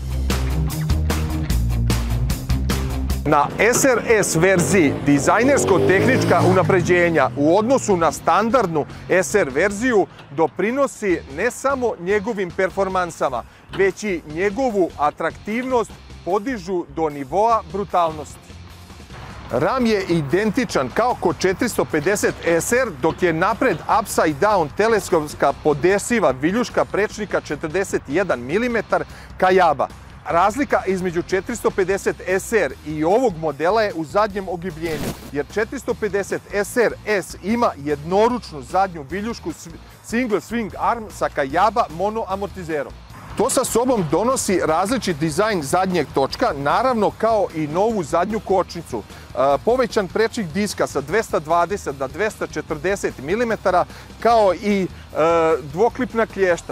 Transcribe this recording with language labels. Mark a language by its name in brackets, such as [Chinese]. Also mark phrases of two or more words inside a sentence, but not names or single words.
[Serbian] Na SRS verziji dizajnersko-tehnička unapređenja u odnosu na standardnu SR verziju doprinosi ne samo njegovim performansama, već i njegovu atraktivnost podižu do nivoa brutalnosti. Ram je identičan kao kod 450 SR, dok je napred [English] upside down [Serbian] teleskopska podesiva viljuška prečnika 41 mm Kayaba. Razlika između 450 SR i ovog modela je u zadnjem ogibljenju, jer 450 SR S ima jednoručnu zadnju viljušku [English] single swing arm [Serbian] sa Kayaba mono amortizerom. To sa sobom donosi različit dizajn zadnjeg točka, naravno kao i novu zadnju kočnicu. Povećan prečnik diska sa 220 na 240 mm, kao i dvoklipna klješta.